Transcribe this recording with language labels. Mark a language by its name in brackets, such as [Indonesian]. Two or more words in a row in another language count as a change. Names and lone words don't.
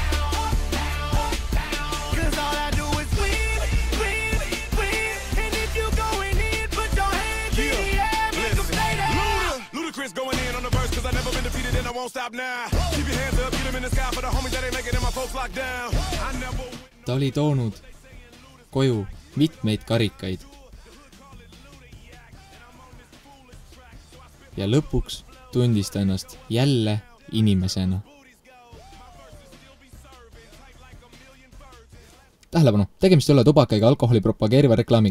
[English] Cause all I do is win. And if you going in, put your hands in the air, make them stay there. Ludacris going in on the verse, cause I never been defeated and I won't stop now. Keep your hands up, get them in the sky for the homies that ain't making them, my folks locked down. [Estonian] Ta oli toonud koju mitmeid karikaid. Ja lõpuks tundis ta ennast jälle inimesena. Tähelepanu, tegemist ei ole tubaka ega alkoholi propageeriva reklaamiga.